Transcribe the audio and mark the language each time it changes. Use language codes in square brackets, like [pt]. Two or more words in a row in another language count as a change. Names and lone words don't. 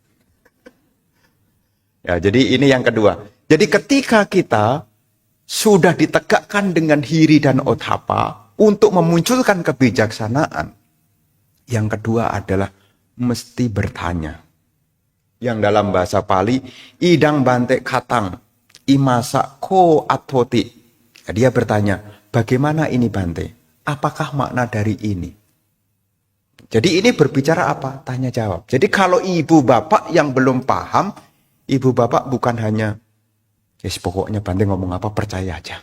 [id] Ya, jadi ini yang kedua. Jadi ketika kita sudah ditegakkan dengan hiri dan othapa untuk memunculkan kebijaksanaan, yang kedua adalah mesti bertanya. Yang dalam bahasa Pali, [pi] idang bante katang, imasa ko atoti. [id] Dia bertanya, bagaimana ini Bante? Apakah makna dari ini? Jadi ini berbicara apa? Tanya jawab. Jadi kalau ibu bapak yang belum paham, ibu bapak bukan hanya, yes, pokoknya Bante ngomong apa percaya aja.